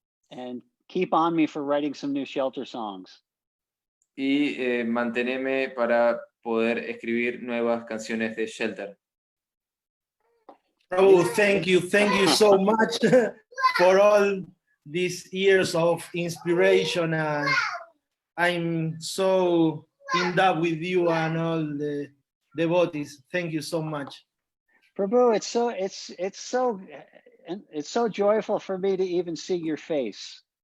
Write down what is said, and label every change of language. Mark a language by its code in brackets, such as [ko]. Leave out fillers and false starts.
[en] And keep on me for writing some new shelter songs. [es] y mantenerme para poder escribir nuevas canciones de Shelter. [en] Oh, thank you so much for all these years of inspiration, and I'm so in love with you and all the devotees. Thank you so much. Prabhu, it's so joyful for me to even see your face.